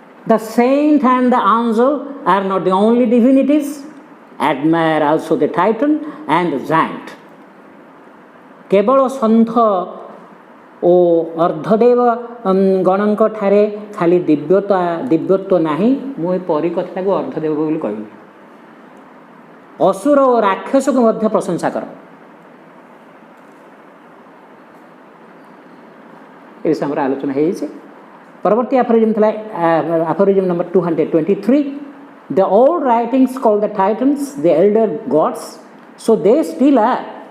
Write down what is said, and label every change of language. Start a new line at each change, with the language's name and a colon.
English: The saint and the angel are not the only divinities. Admire also the titan and the giant.
Odia: କେବଳ ସନ୍ଥ ଓ ଅର୍ଦ୍ଧଦେବ ଗଣଙ୍କ ଠାରେ ଖାଲି ଦିବ୍ୟତ୍ୱ ନାହିଁ, ମୁଁ ଏ ପରି କଥାଟାକୁ ଅର୍ଦ୍ଧଦେବ ବୋଲି କହିବି। ଅସୁର ଓ ରାକ୍ଷସକୁ ମଧ୍ୟ ପ୍ରଶଂସା କର। ଏ ବିଷୟରେ ଆମର ଆଲୋଚନା ହେଇଯାଇଛି। ପରବର୍ତ୍ତୀ ଆପରିଜିମ୍ ଥିଲା ଆପରିଜିମ୍ number 223.
English: The old writings call the titans the elder gods, so they still are.